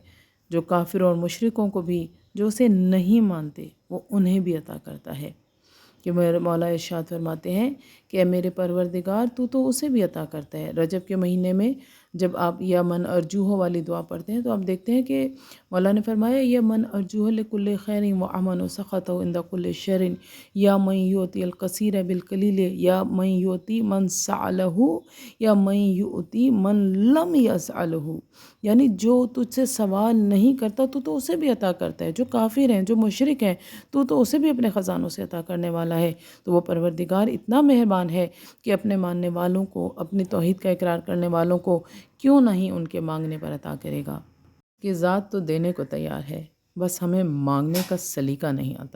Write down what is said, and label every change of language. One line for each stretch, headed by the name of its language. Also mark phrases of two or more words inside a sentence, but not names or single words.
Urdu: جو کافروں اور مشرکوں کو بھی، جو اسے نہیں مانتے، وہ انہیں بھی عطا کرتا ہے۔ کہ میرے مولا ارشاد فرماتے ہیں کہ اے میرے پروردگار، تو اسے بھی عطا کرتا ہے۔ رجب کے مہینے میں جب آپ
Arabic: یا من ارجو ہو
Urdu: والی دعا پڑھتے ہیں تو آپ دیکھتے ہیں کہ مولا نے فرمایا
Arabic: یا من ارجوہ لکل خیر و امن و سخط عند کل شر یا من یؤتی القصیر بالقلیل یا من یؤتی من سعلہ یا من یؤتی من لم یسعلہ،
Urdu: یعنی جو تجھ سے سوال نہیں کرتا تو اسے بھی عطا کرتا ہے، جو کافر ہیں جو مشرک ہیں تو اسے بھی اپنے خزانوں سے عطا کرنے والا ہے۔ تو وہ پروردگار اتنا مہربان ہے کہ اپنے ماننے والوں کو، اپنی توحید کا اقرار کرنے والوں کو کیوں نہیں ان کے مانگنے پر عطا کرے گا، کہ ذات تو دینے کو تیار ہے، بس ہمیں مانگنے کا سلیقہ نہیں آتا۔